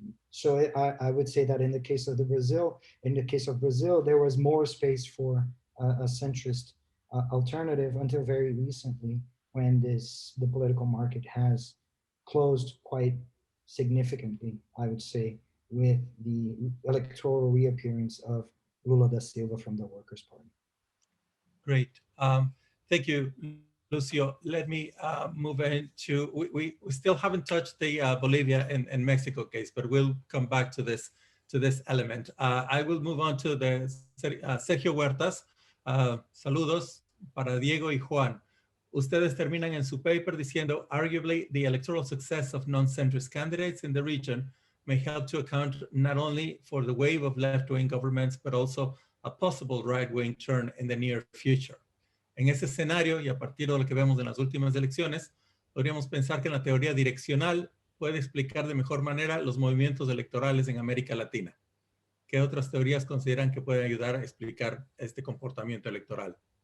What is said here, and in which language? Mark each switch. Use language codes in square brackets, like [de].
[en] So I would say that in the case of Brazil, there was more space for a centrist alternative until very recently, when the political market has closed quite significantly, I would say, with the electoral reappearance of Lula da Silva from the Workers' Party. Great. Thank you, Lucio. Let me move into, we still haven't touched the Bolivia and Mexico case, but we'll come back to this element. I will move on to the Sergio Huertas. [es] Saludos para Diego y Juan. Ustedes terminan en su paper diciendo, [en] arguably, the electoral success of non-centrist candidates in the region may help to account not only for the wave of left-wing governments, but also a possible right-wing turn in the near future. [es] En ese escenario, y a partir de lo que vemos en las últimas elecciones, podríamos pensar que la teoría direccional puede explicar de mejor manera los movimientos electorales en América Latina. ¿Qué otras teorías consideran que pueden ayudar a explicar este comportamiento electoral?